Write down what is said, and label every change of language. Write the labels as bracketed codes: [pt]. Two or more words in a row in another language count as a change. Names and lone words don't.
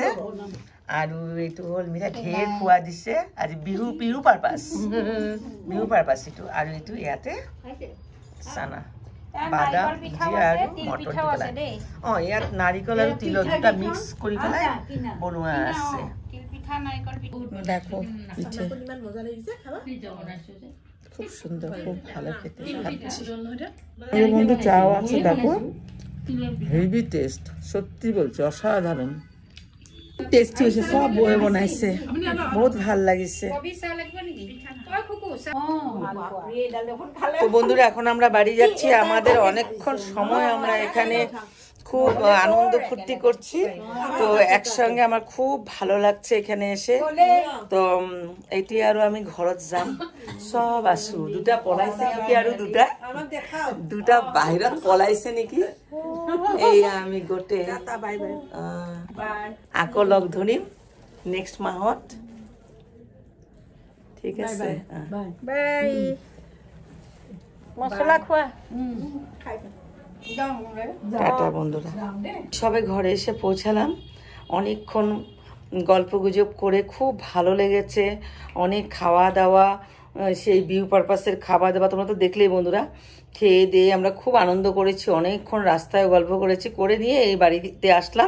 [as] আৰু এইটো হ'ল মিঠা, ঢেৰ খোৱা দিছে আজি বিহু পাৰপাছ, এইটো। আৰু এইটো ইয়াতে চানা, বাদাম, ভুজিয়া আৰু মটৰ দি পেলাই, ইয়াত নাৰিকল আৰু তিলৰ দুটা মিক্স কৰি পেলাই বনোৱা আছে। [bn] দেখো পিঠে খুব সুন্দর, খুব ভালো খেতে। বন্ধু চাও আছে, দেখো হেভি টেস্ট, সত্যি বলছি অসাধারণ। টেস্টি হয়েছে, [as] সব বয়ে বনাইছে, বহুত ভাল লাগিছে। [bn] তো বন্ধুরা এখন আমরা বাড়ি যাচ্ছি, আমাদের অনেকক্ষণ সময় আমরা এখানে খুব আনন্দ ফুর্তি করছি, তো একসঙ্গে আমার খুব ভালো লাগছে এখানে এসে। [as] তো এটি আৰু আমি ঘৰত যাম, সব আছো। দুটা পলাইছে নেকি, আৰু দুটা বাহিৰত পলাইছে নেকি। এইয়া আমি গোটেই আকৌ লগ ধৰিম নেক্সট মাহত, ঠিক আছে? বাই। মছলা খোৱা। [bn] টাটা বন্ধুরা, সবে ঘরে এসে পৌঁছালাম। অনেকক্ষণ গল্প গুজব করে খুব ভালো লেগেছে, অনেক খাওয়া দাওয়া, সেই [en] view purposer [bn] খাওয়া দাওয়া তোমরা তো দেখলেই বন্ধুরা। খেয়ে দিয়ে আমরা খুব আনন্দ করেছি, অনেকক্ষণ রাস্তায় গল্প করেছি, করে নিয়ে এই বাড়িতে আসলাম।